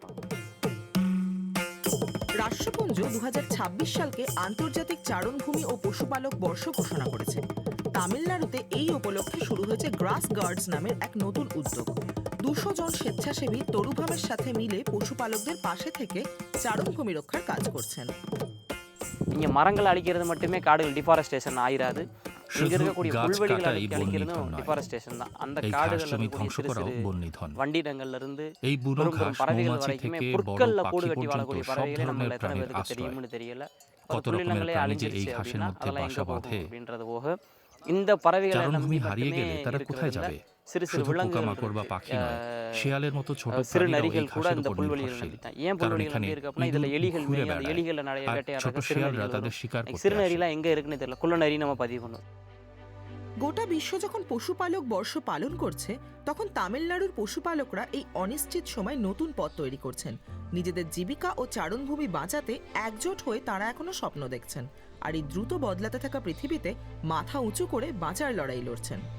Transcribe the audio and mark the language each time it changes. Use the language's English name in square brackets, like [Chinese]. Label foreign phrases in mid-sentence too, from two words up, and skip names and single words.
[Bangla] রাষ্ট্রপুঞ্জ 2026 সালকে আন্তর্জাতিক চারণভূমি ও পশুপালক বর্ষ ঘোষণা করেছে। তামিলনাড়ুতে এই উপলক্ষে শুরু হয়েছে গ্রাস গার্ডস নামের এক নতুন উদ্যোগ। 200 জন স্বেচ্ছাসেবী তরুভামের সাথে মিলে পশুপালকদের পাশে থেকে চারণভূমি রক্ষার কাজ করছেন। [Tamil] இங்கே மரங்கள் அழிக்கிறது மட்டுமே காடுகள் டிஃபாரஸ்டேஷன் ஆயிராது. இங்க [Bangla] শুধু [Tamil] இருக்கக்கூடிய [Bangla] গাছ [Tamil] புல்வெளிகளை [Bangla] কাটাই বন নিধন [Tamil] அழிக்கிறதும் [Bangla] নয়, [Tamil] டிஃபாரஸ்டேஷன் தான். அந்த [Bangla] এই ঘাস [Tamil] காடுகள்ல [Bangla] জমি [Tamil] இருக்கக்கூடிய [Bangla] ধ্বংস [Tamil] சிறு [Bangla] করাও [Tamil] சிறு [Bangla] বন নিধন। [Tamil] வண்டிடங்கள்ல இருந்து [Bangla] এই বুনো [Tamil] பெரும் [Bangla] ঘাস [Tamil] பெரும் பறவைகள் [Bangla] মৌমাছি [Tamil] வரைக்குமே [Bangla] থেকে বড় [Tamil] புற்கள்ல [Bangla] পাখি [Tamil] கூடு கட்டி [Bangla] পর্যন্ত [Tamil] வாழக்கூடிய [Bangla] সব [Tamil] பறவைகளை [Bangla] ধরনের [Tamil] நம்மள எத்தனை [Bangla] প্রাণীর [Tamil] பேருக்கு [Bangla] আশ্রয়। [Tamil] தெரியும்னு தெரியல. [Bangla] কত রকমের [Tamil] புள்ளினங்களே [Bangla] প্রাণী যে এই [Tamil] அழிஞ்சிருச்சு [Bangla] ঘাসের [Tamil] அப்படின்னா [Bangla] মধ্যে [Tamil] அதெல்லாம் [Bangla] বাসা [Tamil] எங்க [Bangla] বাঁধে। [Tamil] போகும் அப்படின்றது போக இந்த பறவைகளை [Bangla] চারণভূমি [Tamil] நம்பி [Bangla] হারিয়ে [Tamil] மட்டுமே [Bangla] গেলে তারা কোথায় [Tamil] இருக்கிறதுல [Bangla] যাবে? [Tamil] சிறு சிறு [Bangla] শুধু [Tamil] விலங்குகள் [Bangla] পোকামাকড় বা পাখি নয়, শিয়ালের মতো ছোট [Tamil] சிறு [Bangla] প্রাণীরাও এই [Tamil] நரிகள் கூட [Bangla] ঘাসের [Tamil] இந்த [Bangla] উপর [Tamil] புல்வெளிகள் [Bangla] নির্ভরশীল। [Tamil] நம்பி தான். ஏன் [Bangla] কারণ [Tamil] புல்வெளிகள் [Bangla] এখানে [Tamil] நம்பி இருக்கு அப்படின்னா இதுல [Bangla] ইঁদুর [Tamil] எலிகள் [Bangla] ঘুরে [Tamil] மேயும் அந்த [Bangla] বেড়ায়, [Tamil] எலிகளை [Bangla] আর ছোট [Tamil] வேட்டையாடுற சிறு [Bangla] শিয়ালরা [Tamil] நரிகள் [Bangla] তাদের [Tamil] வரும். [Bangla] শিকার করতে [Tamil] சிறு [Bangla] আসে। [Tamil] நரிலாம் எங்க இருக்குன்னு தெரியல. குள்ள நரி நம்ம பதிவு பண்ணுவோம். [Bangla] গোটা বিশ্ব যখন পশুপালক বর্ষ পালন করছে, তখন তামিলনাড়ুর পশুপালকরা এই অনিশ্চিত সময় নতুন পথ তৈরি করছেন। নিজেদের জীবিকা ও চারণভূমি বাঁচাতে একজোট হয়ে তারা এখনো স্বপ্ন দেখছেন, আর এই দ্রুত বদলাতে থাকা পৃথিবীতে মাথা উঁচু করে বাঁচার লড়াই লড়ছেন।